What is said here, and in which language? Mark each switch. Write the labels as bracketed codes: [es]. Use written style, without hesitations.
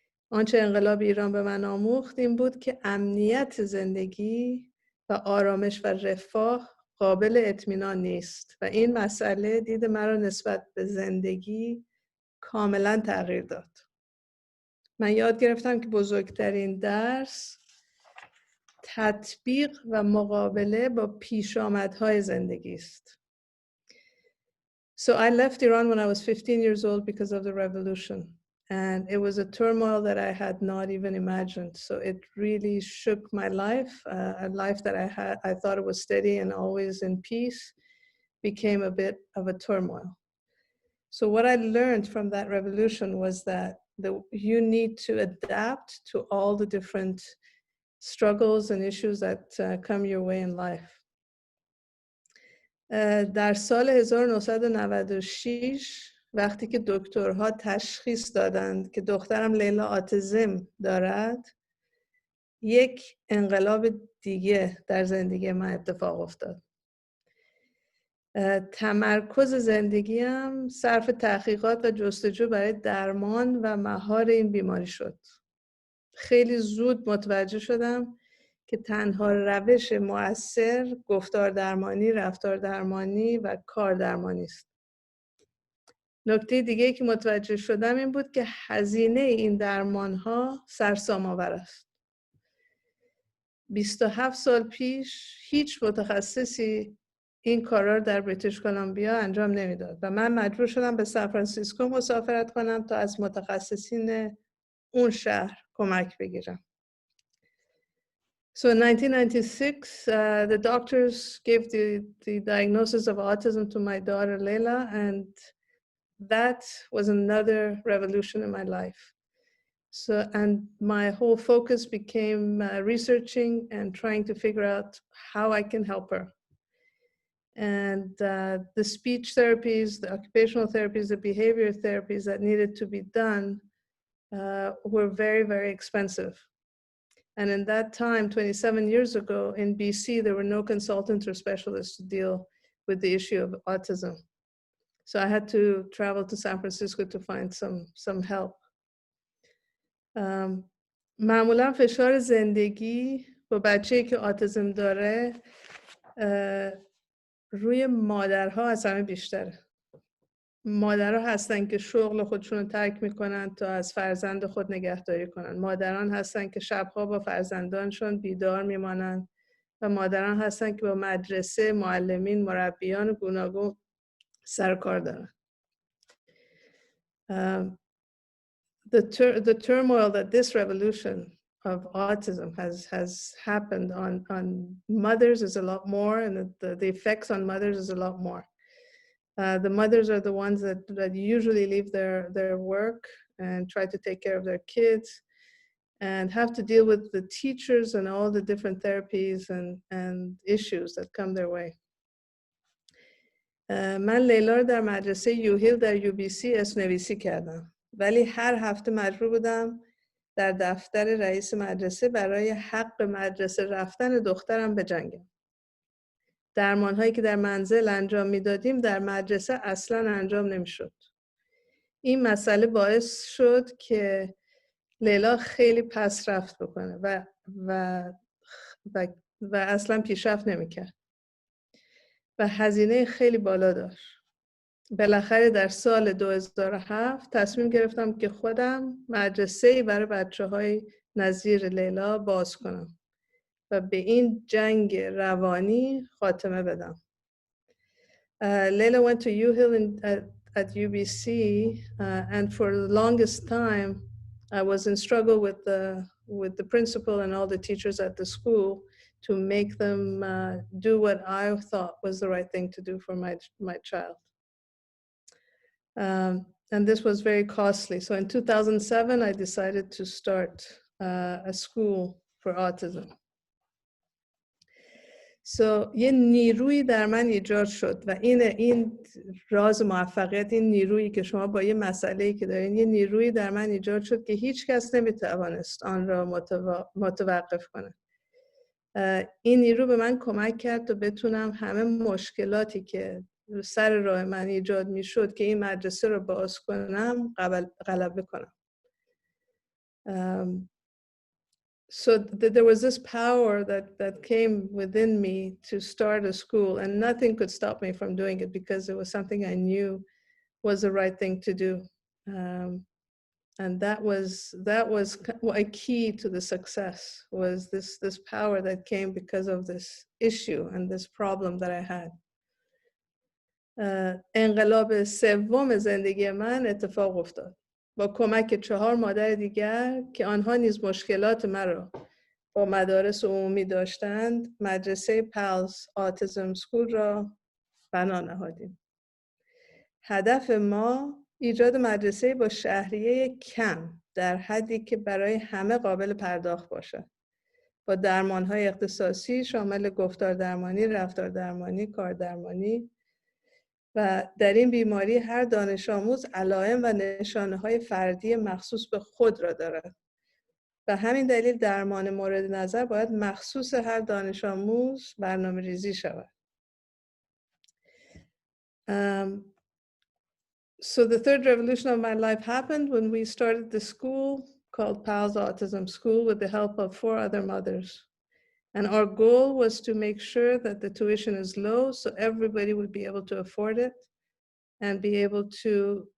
[fa] آنچه انقلاب ایران به من آموخت این بود که امنیت زندگی و آرامش و رفاه قابل اطمینان نیست و این مسئله دید مرا نسبت به زندگی کاملا تغییر داد. من یاد گرفتم که بزرگترین درس تطبیق و مقابله با پیشامدهای زندگی است. [en] So I left Iran when I was 15 years old because of the revolution. And it was a turmoil that I had not even imagined. So it really shook my life. A life that I thought it was steady and always in peace became a bit of a turmoil. So what I learned from that revolution was that you need to adapt to all the different struggles and issues that come your way in life. [fa] در سال 1996 وقتی که دکترها تشخیص دادند که دخترم لیلا آتیسم دارد، یک انقلاب دیگه در زندگی من اتفاق افتاد. تمرکز زندگیم صرف تحقیقات و جستجو برای درمان و مهار این بیماری شد. خیلی زود متوجه شدم که تنها روش مؤثر گفتار درمانی، رفتار درمانی و کار درمانی است. نکته دیگه که متوجه شدم این بود که هزینه این درمان‌ها سرسام‌آور است. 27 سال پیش هیچ متخصصی این کارا رو در بریتیش کلمبیا انجام نمیداد و من مجبور شدم به سانفرانسیسکو مسافرت کنم تا از متخصصین اون شهر کمک بگیرم. [en] So in 1996, the doctors gave the diagnosis of autism to my daughter Leila, and that was another revolution in my life. So, and my whole focus became researching and trying to figure out how I can help her. And the speech therapies, the occupational therapies, the behavior therapies that needed to be done were very, very expensive. And in that time, 27 years ago, in BC, there were no consultants or specialists to deal with the issue of autism. So I had to travel to San Francisco to find some help. [fa] معمولا فشار زندگی با بچه‌ای که آتیسم داره روی مادرها از همه بیشتره. مادرها هستن که شغل خودشون رو ترک میکنن تا از فرزند خود نگهداری کنن. مادران هستن که شبها با فرزندانشون بیدار میمانن و مادران هستن که با مدرسه، معلمین، مربیان گوناگون سر کار دارن. [en] The turmoil that this revolution of autism has happened on mothers is a lot more, and the effects on mothers is a lot more. The mothers are the ones that usually leave their work and try to take care of their kids and have to deal with the teachers and all the different therapies and issues that come their way. [fa] من لیلا رو در مدرسه یوهیل در UBC اسم‌نویسی کردم، ولی هر هفته مجبور بودم در دفتر رئیس مدرسه برای حق مدرسه رفتن دخترم بجنگم. درمان‌هایی که در منزل انجام میدادیم در مدرسه اصلاً انجام نمیشد. این مسئله باعث شد که لیلا خیلی پس رفت بکنه و اصلاً پیشرفت نمیکرد و هزینه خیلی بالا داشت. بالاخره در سال 2007 تصمیم گرفتم که خودم مدرسه‌ای برای بچه‌های نظیر لیلا باز کنم و به این جنگ روانی خاتمه بدم. [en] Leila went to UHill at UBC, and for the longest time, I was in struggle with the principal and all the teachers at the school to make them do what I thought was the right thing to do for my child. And this was very costly. So in 2007, I decided to start a school for autism. [fa] So یه نیروی در من ایجاد شد و این راز موفقیت، این نیرویی که شما با یه مسئله‌ای که دارین، یه نیرویی در من ایجاد شد که هیچ کس نمیتوانست آن را متوقف کنه. این نیرو به من کمک کرد تا بتونم همه مشکلاتی که سر راه من ایجاد میشد که این مدرسه رو باز کنم غلبه کنم. [en] So there was this power that came within me to start a school, and nothing could stop me from doing it because it was something I knew was the right thing to do. And that was a key to the success, was this power that came because of this issue and this problem that I had. [fa] انقلاب سوم زندگی من اتفاق افتاد با کمک 4 مادر دیگر که آنها نیز مشکلات مرا با مدارس عمومی داشتند. مدرسه پالز آتیسم سکول را بنا نهادیم. هدف ما ایجاد مدرسه با شهریه کم در حدی که برای همه قابل پرداخت باشد، با درمان‌های اختصاصی شامل گفتار درمانی، رفتار درمانی، کار درمانی و در این بیماری هر دانش آموز علائم و نشانه‌های فردی مخصوص به خود را دارد. و همین دلیل درمان مورد نظر باید مخصوص هر دانش آموز برنامه‌ریزی شود. [en] So the third revolution of my life happened when we started the school called PALS Autism School with the help of 4 other mothers. And our goal was to make sure that the tuition is low so everybody would be able to afford it and be able to